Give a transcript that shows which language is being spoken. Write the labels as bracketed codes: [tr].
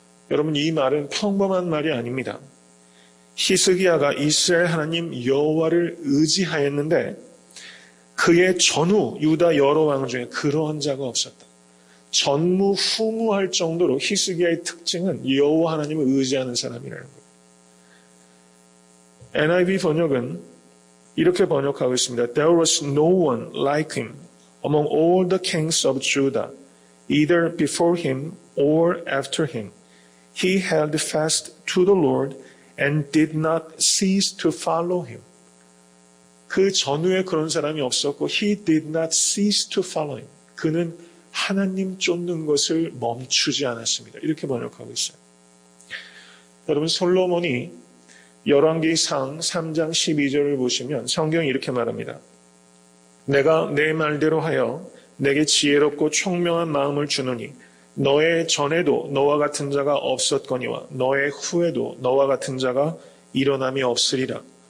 [ko] 여러분 이 말은 평범한 말이 아닙니다. 히스기야가 이스라엘 하나님 여호와를 의지하였는데 그의 전후 유다 여러 왕 중에 그러한 자가 없었다. 전무후무할 정도로 히스기야의 특징은 여호와 하나님을 의지하는 사람이라는 거예요. NIV 번역은 이렇게 번역하고 있습니다. [en] There was no one like him among all the kings of Judah, either before him or after him. He held fast to the Lord and did not cease to follow him. [ko] 그 전후에 그런 사람이 없었고 [en] He did not cease to follow him. [ko] 그는 하나님 쫓는 것을 멈추지 않았습니다. 이렇게 번역하고 있어요. 여러분 솔로몬이 열왕기상 3장 12절을 보시면 성경이 이렇게 말합니다. 내가 내 말대로 하여 내게 지혜롭고 총명한 마음을 주노니 너의 전에도 너와 같은 자가 없었거니와 너의 후에도 너와 같은 자가 일어남이 없으리라.